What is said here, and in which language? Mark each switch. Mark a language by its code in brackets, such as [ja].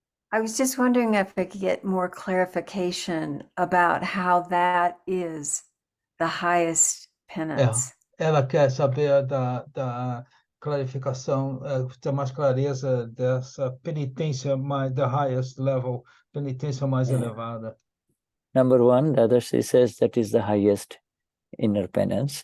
[en] I was just wondering if I could get more clarification about how that is the highest penance. [pt] Ela quer saber da clarificação, ter mais clareza dessa penitência mais, [en] the highest level, [pt] penitência mais elevada. [en] Number one, Dadashri says that is the highest inner penance.